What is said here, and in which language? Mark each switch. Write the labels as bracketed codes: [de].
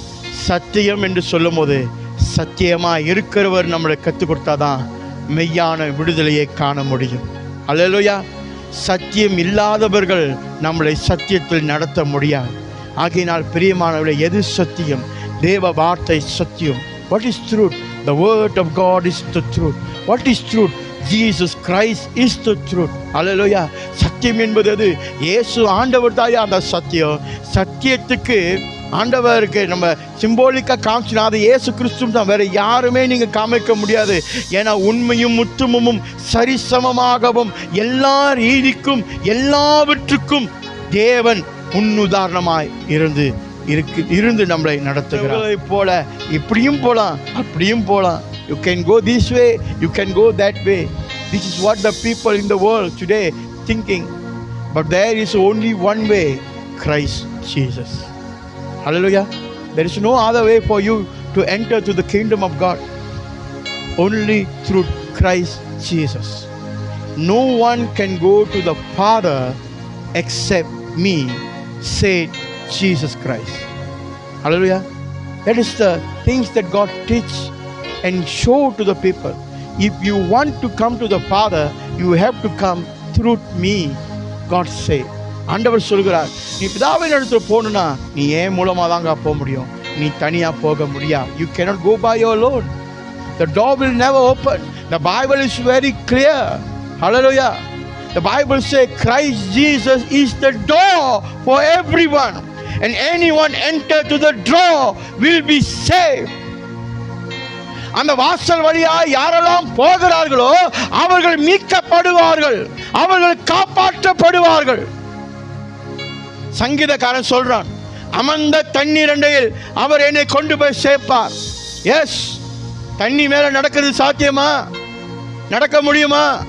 [ta] சத்தியம் என்று சொல்லும் போது சத்தியமாக இருக்கிறவர் நம்மளை கற்றுக் கொடுத்தாதான் மெய்யான விடுதலையை காண முடியும். அல்லேலூயா. சத்தியம் இல்லாதவர்கள் நம்மளை சத்தியத்தில் நடத்த முடியாது. ஆகையினால் பிரியமானவர்களே, எது சத்தியம்? தேவ வார்த்தை சத்தியம். [en] What is truth? The word of God is the truth. What is truth? Jesus Christ is the truth. அல்லேலூயா. [ta] சத்தியம் என்பது அது. இயேசு ஆண்டவர் தாயா அந்த சத்தியம். சத்தியத்துக்கு ஆண்டவருக்கு நம்ம சிம்போலிக்காக காமிச்சினா அது இயேசு கிறிஸ்து தான், வேற யாருமே நீங்கள் காமிக்க முடியாது. ஏன்னா உண்மையும் உத்தமமும் சரிசமமாகவும் எல்லா ரீதிக்கும் எல்லாவற்றுக்கும் தேவன் முன்னுதாரணமாய் இருந்து நம்மளை நடத்துகிறதை போல இப்படியும் போகலாம் அப்படியும் போகலாம். [en] You can go this way, you can go that way. This is what the people in the world today thinking. But there is only one way, Christ Jesus. Hallelujah. There is no other way for you to enter to the kingdom of God. Only through Christ Jesus. No one can go to the Father except me, said Jesus Christ. Hallelujah. That is the things that God teach and show to the people. If you want to come to the Father, you have to come through me, God say. [ta] ஆண்டவர் சொல்கிறார், நீ பிதாவின் இடத்துல போகணும்னா நீ ஏன் மூலமாக தாங்க போக முடியும், நீ தனியாக போக முடியாது. [en] You cannot go by your alone. The door will never open. The Bible is very clear. Hallelujah. The Bible says Christ Jesus is the door for everyone, and anyone enter to the door will be saved. [ta] அந்த வாசல் வழியா யாரெல்லாம் போகிறார்களோ அவர்கள் மீட்கப்படுவார்கள், அவர்கள் காப்பாற்றப்படுவார்கள். சங்கீதக்காரன் சொல்றான், அமர்ந்த தண்ணீர் அண்டையில் அவர் என்னை கொண்டு போய் சேர்ப்பார். எஸ், தண்ணி மேல நடக்கிறது சாத்தியமா? நடக்க முடியுமா?